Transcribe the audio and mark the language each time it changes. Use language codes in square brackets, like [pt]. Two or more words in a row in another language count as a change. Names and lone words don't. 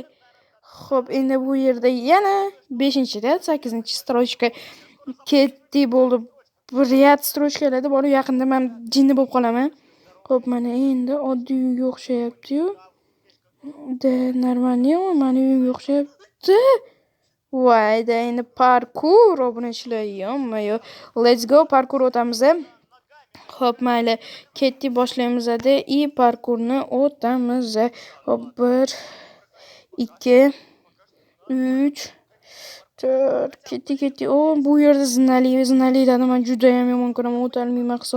[uz] Xo'p, endi bu yerda yana 5-rad, 8-strochka ketdi. Bo'ldi. Bir rad strochkalarda bor, yaqinda men jinni bo'lib qolaman. Xo'p, mana endi oddiy uyga o'xshayapti-yu. Normalniy, meni uyimga o'xshayapti. Voyda, endi parkour obunachilar. Yo'q. [en] Let's go, [uz] parkour o'tamiz. Xo'p, mayli, ketdik, boshlaymiz-da. Parkourni o'tamiz. Xo'p, 1 2 3 4 ketdik. Bu yerda zinalilarni men juda ham yomon ko'raman, o'talmayman hisob.